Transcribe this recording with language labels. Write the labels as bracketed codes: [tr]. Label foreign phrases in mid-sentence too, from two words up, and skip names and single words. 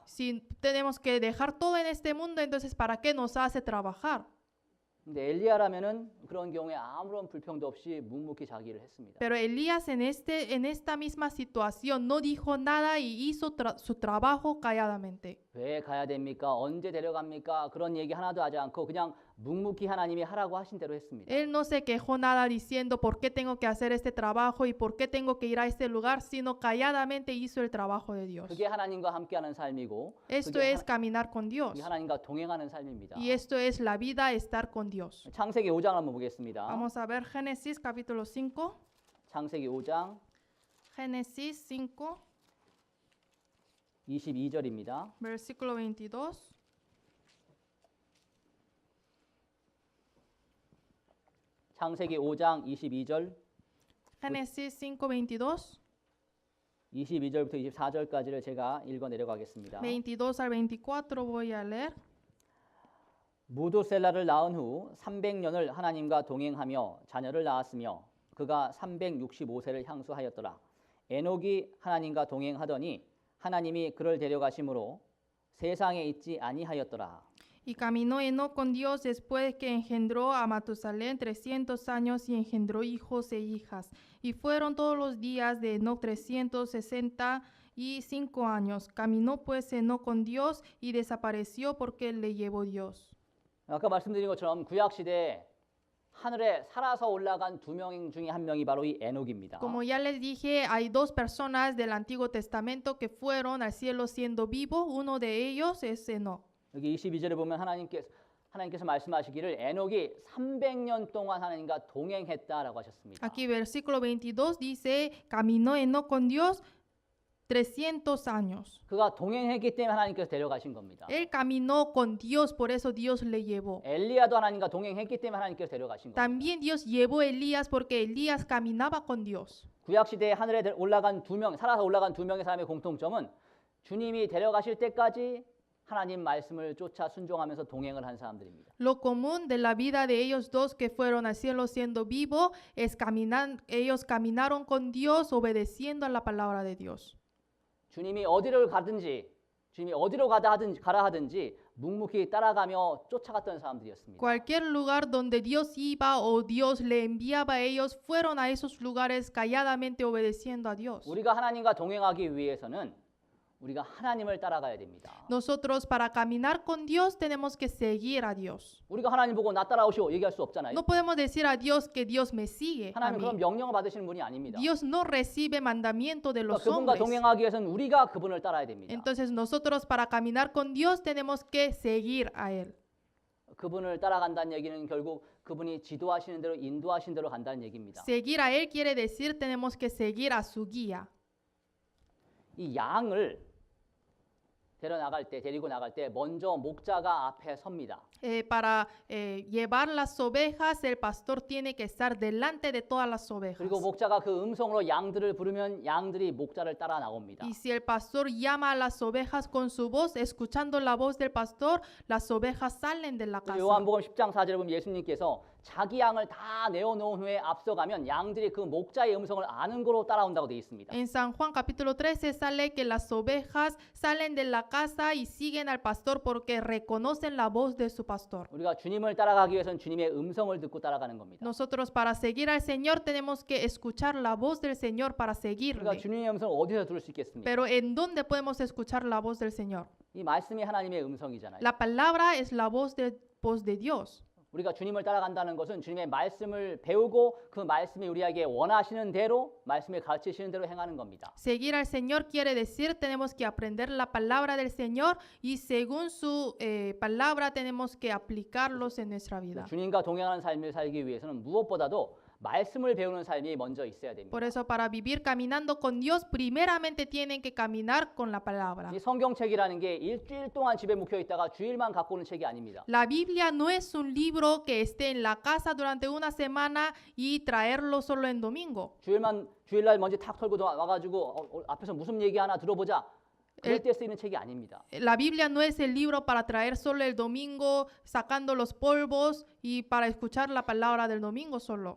[es] Si tenemos que dejar todo en este mundo, entonces ¿para qué nos hace trabajar? [ko] 근데 엘리야라면은 그런 경우에 아무런 불평도 없이 묵묵히 자기 일을 했습니다. [es] Pero Elías en esta misma situación no dijo nada y hizo su trabajo calladamente. [ko] 왜 가야 됩니까? 언제 데려갑니까? 그런 얘기 하나도 하지 않고 그냥 묵묵히 하나님이 하라고 하신 대로 했습니다. [es] Él no se quejó nada diciendo por qué tengo que hacer este trabajo y por qué tengo que ir a este lugar, sino calladamente hizo el trabajo de Dios. [ko] 그게 하나님과 함께하는 삶이고 [es] Esto [ko] 그게 [es] es caminar con Dios. [ko] 그게 하나님과 동행하는 삶입니다. [es] Y esto es la vida, estar con Dios. [ko] 창세기 5장 한번 보겠습니다. [es] Vamos a ver Génesis capítulo 5. [ko] 창세기 5장 [es] Génesis 5, [ko] 22절입니다. [es] versículo 22. [ko] 창세기 5장 22절 [es] Génesis 5, 22. [ko] 22절부터 24절까지를 제가 읽어 내려가겠습니다. [es] 22 al 24 voy a leer. [ko] 무두셀라를 낳은 후 300년을 하나님과 동행하며 자녀를 낳았으며 그가 365세를 향수하였더라. 에녹이 하나님과 동행하더니 하나님이 그를 데려가심으로 세상에 있지 아니하였더라. [es] Y caminó Enoc con Dios después que engendró a Matusalén 300 años y engendró hijos e hijas. Y fueron todos los días de Enoc 365 años. Caminó pues Enoc con Dios y desapareció porque le llevó Dios. [ko] 아까 말씀드린 것처럼 구약 시대에 하늘에 살아서 올라간 두 명 중에 한 명이 바로 이 에녹입니다. [es] Como ya les dije, hay dos personas del Antiguo Testamento que fueron al cielo siendo vivos. Uno de ellos es Enoc. [ko] 여기 22절에 보면 하나님께서 말씀하시기를 에녹이 300년 동안 하나님과 동행했다라고 하셨습니다. [es] Aquí versículo 22 dice, caminó Enoc con Dios 300 años. [ko] 그가 동행했기 때문에 하나님께서 데려가신 겁니다. [es] Él caminó con Dios, por eso Dios le llevó. [ko] 엘리야도 하나님과 동행했기 때문에 하나님께서 데려가신 겁니다. [es] También Dios llevó a Elías porque Elías caminaba con Dios. [ko] 구약 시대에 하늘에 올라간 살아서 올라간 두 명의 사람의 공통점은 주님이 데려가실 때까지 하나님 말씀을 쫓아 순종하면서 동행을 한 사람들입니다. [es] Lo común de la vida de ellos dos que fueron al cielo siendo vivos es ellos caminaron con Dios obedeciendo a la palabra de Dios. [ko] 주님이 어디를 가든지 주님이 어디로 가라 하든지 묵묵히 따라가며 쫓아갔던 사람들이었습니다. [es] Cualquier lugar donde Dios iba o Dios le enviaba a ellos fueron a esos lugares calladamente obedeciendo a Dios. [ko] 우리가 하나님과 동행하기 위해서는 우리가 하나님을 따라가야 됩니다. [es] Nosotros para caminar con Dios tenemos que seguir a Dios. [ko] 우리가 하나님 보고 나 따라오시오 얘기할 수 없잖아요. [es] No podemos decir a Dios que Dios me sigue. a [ko] 하나님은 [es] mí. [ko] 그런 명령을 받으시는 분이 아닙니다. [es] Dios no recibe mandamiento de los [ko] 그분과 [es] hombres. [ko] 동행하기 위해서는 우리가 그분을 따라야 됩니다. [es] Entonces nosotros para caminar con Dios tenemos que seguir a Él. [ko] 그분을 따라간다는 얘기는 결국 그분이 지도하시는 대로 인도하시는 대로 간다는 얘기입니다. [es] Seguir a Él quiere decir tenemos que seguir a su guía. [ko] 이 양을 데리고 나갈 때 먼저 목자가 앞에 섭니다. [es] Para llevar las ovejas, el pastor tiene que estar delante de todas las ovejas. [ko] 그리고 목자가 그 음성으로 양들을 부르면 양들이 목자를 따라 나옵니다. [es] Y si el pastor llama a las ovejas con su voz, escuchando la voz del pastor, las ovejas salen de la casa. [ko] 요한복음 10장 4절에 보면 예수님께서 자기 양을 다 내어놓은 후에 앞서가면 양들이 그 목자의 음성을 아는 거로 따라온다고 되어 있습니다. [es] En San Juan capítulo 13 sale que las ovejas salen de la casa y siguen al pastor porque reconocen la voz de su pastor. [ko] 우리가 주님을 따라가기 위해서는 주님의 음성을 듣고 따라가는 겁니다. [es] Nosotros para seguir al Señor tenemos que escuchar la voz del Señor para [ko] 우리가 [es] seguirle. [ko] 주님의 음성을 어디서 들을 수 있겠습니까? [es] Pero ¿en dónde podemos escuchar la voz del Señor? [ko] 이 말씀이 하나님의 음성이잖아요. [es] La palabra es la voz de Dios. [ko] 우리가 주님을 따라간다는 것은 주님의 말씀을 배우고 그 말씀이 우리에게 원하시는 대로 말씀을 가르치시는 대로 행하는 겁니다. [es] Seguir al Señor quiere decir tenemos que aprender la palabra del Señor y según su palabra tenemos que aplicarlos en nuestra vida. [ko] 주님과 동행하는 삶을 살기 위해서는 무엇보다도 말씀을 배우는 삶이 먼저 있어야 됩니다. [es] Por eso para vivir caminando con Dios primeramente tienen que caminar con la palabra. [ko] 이 성경책이라는 게 일주일 동안 집에 묵혀 있다가 주일만 갖고 오는 책이 아닙니다. [es] La Biblia no es un libro que esté en la casa durante una semana y traerlo solo en domingo. [ko] 주일날 먼지 탁 털고 와가지고 앞에서 무슨 얘기 하나 들어보자. 그럴 때 쓰이는 책이 아닙니다. [es] La Biblia no es el libro para traer solo el domingo, sacando los polvos y para escuchar la palabra del domingo solo.